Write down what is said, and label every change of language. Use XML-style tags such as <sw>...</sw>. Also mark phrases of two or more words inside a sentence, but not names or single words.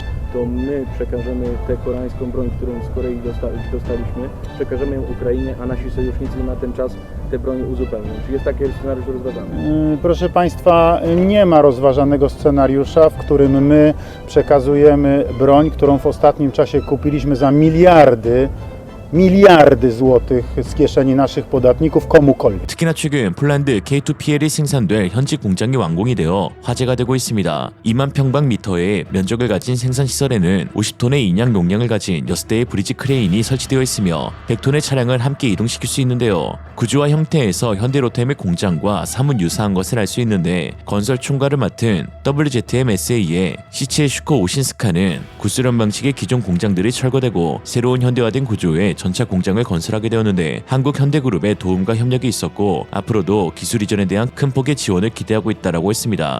<pl>To my przekażemy tę koreańską broń, którą z Korei dostaliśmy, przekażemy ją Ukrainie, a nasi sojusznicy na ten czas tę broń uzupełnią. Czy jest taki scenariusz rozważany? Proszę Państwa, nie ma rozważanego scenariusza, w którym my przekazujemy broń, którą w ostatnim czasie kupiliśmy za miliardy miliardy złotych z kieszeni naszych podatników komukolwiek.</pl> <ko>특히나 최근 폴란드 K2PL이 생산될 현지 공장이 완공이 되어 화제가 되고 있습니다. 2만 평방미터의 면적을 가진 생산시설에는 50톤의 인양 용량을 가진 6대의 브리지 크레인이 설치되어 있으며 100톤의 차량을 함께 이동시킬 수 있는데요. 구조와 형태에서 현대로템의 공장과 사뭇 유사한 것을 알 수 있는데 건설 총괄을 맡은 WZM-SA의 시체슈코 오신스카는 구수련 방식의 기존 공장들이 철거되고 새로운 현대화된 구조의 전차 공장을 건설하게 되었는데 한국 현대그룹의 도움과 협력이 있었고 앞으로도 기술 이전에 대한 큰 폭의 지원을 기대하고 있다라고 했습니다.</ko>